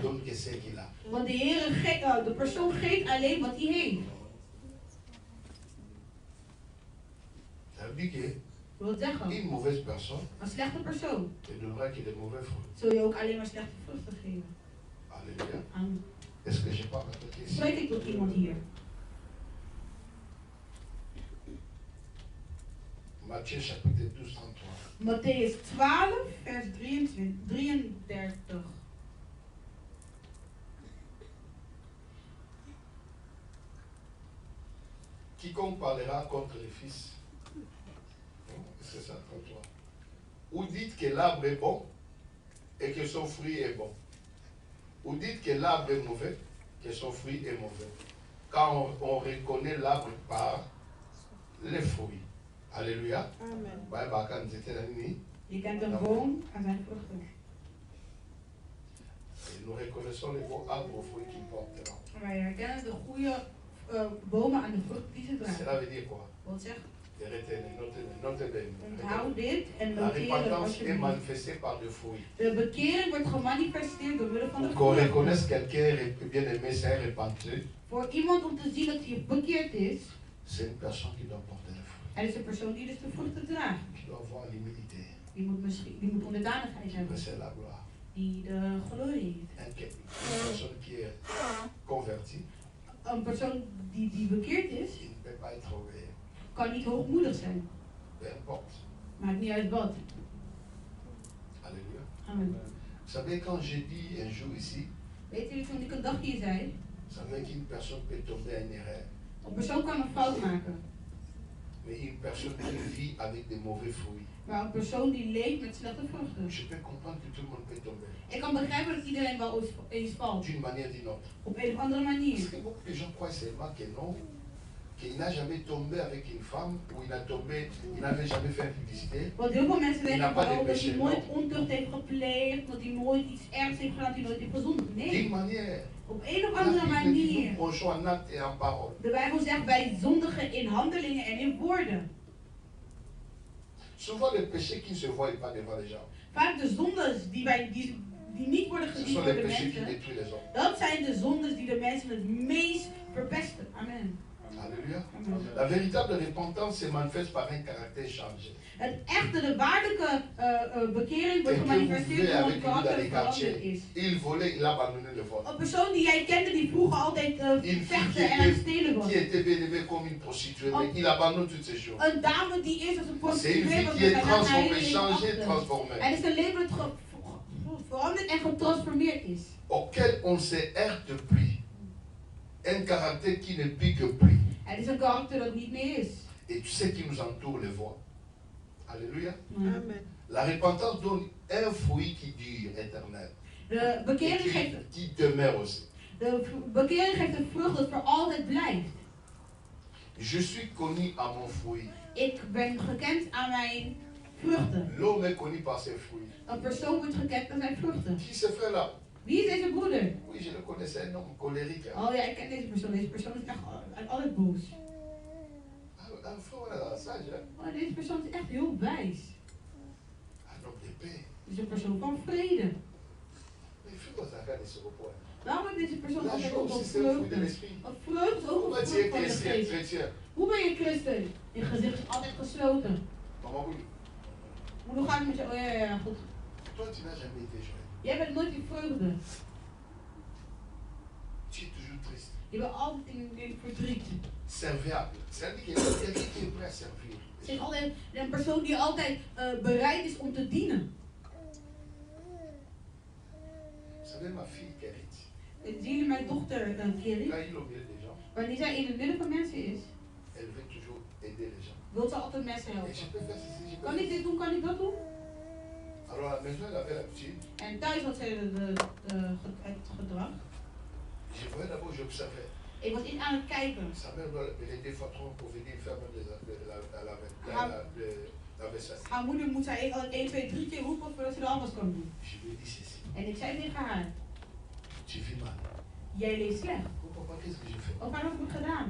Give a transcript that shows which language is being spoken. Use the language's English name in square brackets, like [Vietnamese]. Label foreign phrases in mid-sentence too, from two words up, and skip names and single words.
[Dutch] Want de persoon geeft alleen wat hij heeft. Wil zeggen, een slechte persoon zul je ook alleen maar slechte vruchten geven. Halleluja. Spreek ik tot iemand hier? [French] Matthieu chapitre 12, 33. [Dutch] Matthäus 12, vers 33. [French] Quiconque parlera contre le Fils, c'est ça, 33. Ou dites que l'arbre est bon et que son fruit est bon. Ou dites que l'arbre est mauvais, que son fruit est mauvais. Car on reconnaît l'arbre par les fruits. Alléluia. Amen. [Dutch] Je kent een boom aan zijn vruchten. [French] Nous reconnaissons les bons arbres aux fruits qu'ils portent. [Dutch] Wij herkennen de goede bomen aan de vruchten die ze dragen. [French] Cela veut dire quoi? [Dutch] Wat zegt? Onthoud dit en de bekering wordt gemanifesteerd door middel van de vruchten. Voor iemand om te zien dat hij bekeerd is, het is een persoon die dus de vruchten draagt. Die moet onderdanigheid hebben. Die de glorie heeft. Een persoon die bekeerd is, kan niet hoogmoedig zijn. Maakt niet uit wat. Alléluia. Amen. [French] Vous savez, quand je dis un jour ici, [Dutch] weet jullie toen ik een dag hier zei, [French] vous savez qu'une personne peut tomber à une erreur. [Dutch] Een persoon kan een fout maken. [French] Mais une personne qui vit avec des mauvais fruits. [Dutch] Maar een persoon die leeft met slechte vruchten. [French] Je peux comprendre que tout le monde peut tomber. [Dutch] Ik kan begrijpen dat iedereen wel eens valt. [French] D'une manière d'une autre. [Dutch] Op een of andere manier. [French] Parce que beaucoup de gens croient seulement que non, qu'il n'a jamais tombé avec une femme, ou il n'avait jamais fait publicité. [Dutch] Want heel veel mensen denken wel dat hij nooit ontucht heeft gepleegd, dat hij nooit iets ergs heeft gedaan, dat hij nooit heeft gezondigd. Nee. [French] D'une manière. [Dutch] Op een of andere manier. De Bijbel zegt wij zondigen in handelingen en in woorden. [French] Souvent les péchés qui ne se voient pas devant les gens. [Dutch] Vaak de zondes die niet worden gezien door de mensen. Dat zijn de zondes die de mensen het meest verpesten. Amen. Alléluia. [French] La véritable repentance se manifeste par un caractère changé. [Dutch] Het echte, de waarlijke bekering wordt gemanifesteerd door een karakter veranderd is. [French] Il volait, il a abandonné le vol. [Dutch] Een persoon die jij kende die vroeger altijd vechten en aan het stelen was. [French] Qui était bien aimé comme une prostituée, mais il abandonne toutes ces choses. [Dutch] Een dame die eerst als een prostituee was, [French] qui est transformée, changée, transformée. [Dutch] Het is een leven dat veranderd en getransformeerd is. [French] Auquel on se heurte plus. Un caractère qui ne pique plus. [Dutch] Het is een karakter dat niet meer is. [French] Et tu sais qui nous entoure les voies. Alléluia. Amen. La repentance donne un fruit qui dure éternel. [Dutch] De bekering geeft, [French] qui demeure aussi. [Dutch] De bekering geeft een vrucht dat voor altijd blijft. [French] Je suis connu à mon fruit. [Dutch] Ik ben gekend aan mijn vruchten. [French] L'homme est connu par ses fruits. [Dutch] Een persoon wordt gekend aan zijn vruchten. [French] Qui ce frère-là? [Dutch] Wie is deze broeder? [French] Oui, je le connais, c'est un homme colérique. [Dutch] Oh ja, ik ken deze persoon. Deze persoon is echt altijd boos. [French] Un frère sage, hein? [Dutch] Oh, deze persoon is echt heel wijs. [French] Un homme de paix. [Dutch] Het is een persoon van vrede. [French] Mais frère, [Dutch] Waarom heeft deze persoon altijd ook op vreugde? Want vreugde is ook een vrucht van de geest. Hoe ben je christen? Je gezicht is altijd gesloten. Hoe gaat het met je? Oh ja, goed. Jij bent nooit in vreugde. Je bent altijd in verdriet. [French] Serviable. C'est-à-dire qu'il y a quelqu'un qui est prêt à servir. [Dutch] Het is altijd een persoon die altijd bereid is om te dienen. [French] Vous savez, ma fille Kerit. [Dutch] Zien jullie mijn dochter Kerit? Wanneer zij in het midden van mensen is, [French] elle veut toujours aider les gens. [Dutch] Wil ze altijd mensen helpen. [French] Et je peux faire ceci, je peux [Dutch] Kan ik dit doen, kan ik dat doen? [French] Alors à la maison, elle avait l'habitude. [Dutch] En thuis had zij het gedrag. [French] Je voyais d'abord, j'observais. [Dutch] Ik was iets aan het kijken. [French] Sa mère doit l'aider des fois trop pour venir faire même la vaisselle. [Dutch] Haar moeder moet zij 1, 2, 3 keer roepen voordat ze de afwas kan doen. [French] Je lui ai dit ceci. [Dutch] En ik zei tegen haar. [French] Tu vis mal. [Dutch] Jij leeft slecht. [French] Oh papa, qu'est-ce que j'ai fait? [Dutch] Of wat heb ik gedaan?